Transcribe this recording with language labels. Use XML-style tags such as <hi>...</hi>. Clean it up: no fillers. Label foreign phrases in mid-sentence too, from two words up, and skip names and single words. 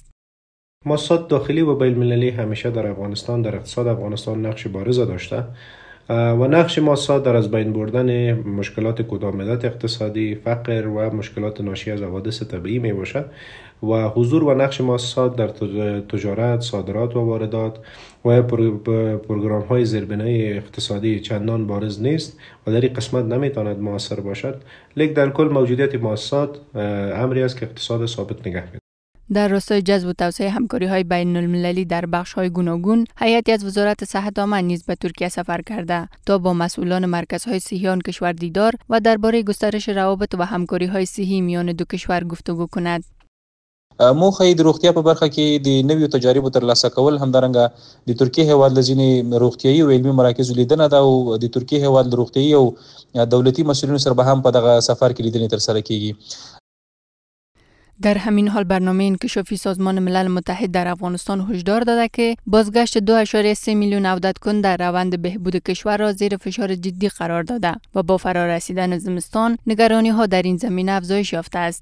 <fa>مؤسسات داخلی و بین المللی همیشه در افغانستان در اقتصاد افغانستان نقش بارز داشته و نقش مؤسسات در از بین بردن مشکلات کوتاه‌مدت اقتصادی، فقر و مشکلات ناشی از حوادث طبیعی می باشد و حضور و نقش مؤسسات در تجارت، صادرات و واردات و پروگرام‌های زیربنای اقتصادی چندان بارز نیست و در این قسمت نمیتواند مؤثر باشد، لیکن در کل موجودیت مؤسسات امری است که اقتصاد ثابت نگه می‌دارد. در راستای جذب و توسعه همکاری‌های بین‌المللی در بخش‌های گوناگون، هیئتی از وزارت صحت عامه نیز به ترکیه سفر کرده تا با مسئولان مرکزهای صحی آن کشور دیدار و درباره گسترش روابط و همکاری‌های صحی میان دو کشور گفتگو کند.</fa> <ps>موخه د روغتیا په برخه کې د نویو تجاربو ترلاسه کول همدارنګه د ترکیه هیواد له ځینې روغتیایي او علمي مراکزو لیدنه ده او د ترکیه هیواد له روغتیایي او دولتي مسؤلینو سره به هم په دغه سفر کې لیدنې ترسره کیږي.</ps> <fa>در همین حال برنامه انکشافی سازمان ملل متحد در افغانستان هشدار داده که بازگشت 2.3 میلیون عودتکن در روند بهبود کشور را زیر فشار جدی قرار داده و با فرارسیدن زمستان نگرانی ها در این زمینه افزایش یافته است.</fa>